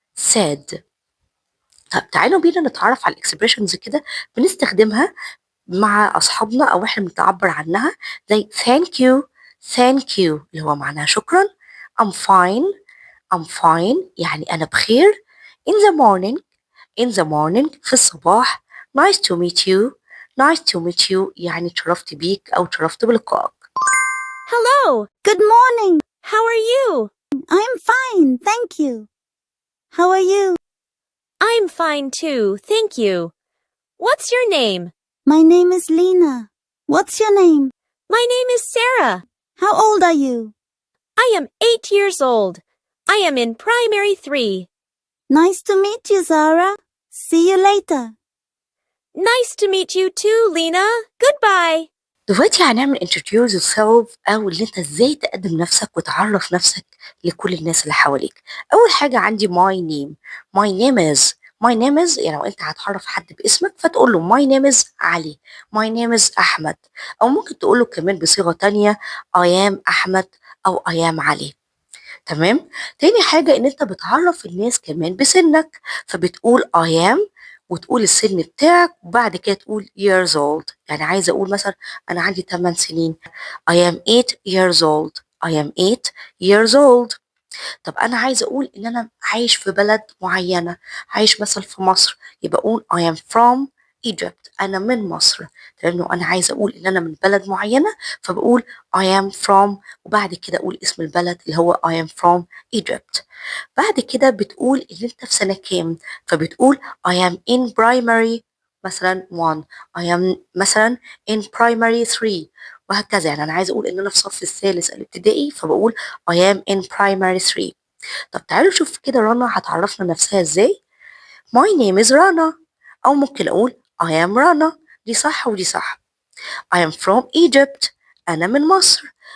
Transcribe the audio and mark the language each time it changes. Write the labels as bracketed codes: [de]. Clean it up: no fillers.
[en] said. [ar] طب تعالوا بينا نتعرف على الاكسبريشنز كده بنستخدمها مع أصحابنا أو إحنا بنعبر عنها زي [en] thank you. thank you [ar] اللي هو معناها شكرا. [en] I'm fine. I'm fine [ar] يعني أنا بخير. [en] in the morning. in the morning [ar] في الصباح. [en] nice to meet you. nice to meet you [ar] يعني تشرفت بيك أو تشرفت بلقائك. [en] Hello. Good morning. How are you? I'm fine, thank you. How are you? I'm fine too, thank you. What's your name? My name is Lena. What's your name? My name is Sarah. How old are you? I am 8 years old. I am in primary 3. Nice to meet you, Zara. See you later. Nice to meet you too, Lena. Goodbye. [ar] دلوقتي هنعمل [en] introduce yourself [ar] أو اللي أنت إزاي تقدم نفسك وتعرف نفسك لكل الناس اللي حواليك. أول حاجة عندي [en] my name. my name is. my name is [ar] يعني لو أنت هتعرف حد باسمك فتقول له my name is علي. [en] my name is Ahmed. [ar] أو ممكن تقول له كمان بصيغة تانية [en] I am [ar] أحمد أو I am علي. تمام. تاني حاجة إن أنت بتعرف الناس كمان بسنك فبتقول [en] I am [ar] وتقول السن بتاعك وبعد كده تقول [en] years old. [ar] يعني عايزة أقول مثلا أنا عندي 8 سنين [en] I am 8 years old. I am 8 years old. [ar] طب أنا عايزة أقول إن أنا عايش في بلد معينة، عايش مثلا في مصر، يبقى أقول [en] I am from Egypt. [ar] أنا من مصر. لأنه أنا عايزة أقول إن أنا من بلد معينة فبقول [en] I am from [ar] وبعد كده أقول اسم البلد اللي هو [en] I am from Egypt. [ar] بعد كده بتقول إن أنت في سنة كام فبتقول [en] I am in primary [ar] مثلا 1. I am مثلا [en] in primary 3 [ar] وهكذا. يعني أنا عايزة أقول إن أنا في الصف الثالث الابتدائي فبقول [en] I am in primary 3. [ar] طب تعالوا نشوف كده رنا هتعرفنا نفسها إزاي. [en] My name is [ar] رنا أو ممكن أقول [en] I am [ar] رنا. دي صح ودي صح. [en] I am from Egypt. [ar] أنا من مصر.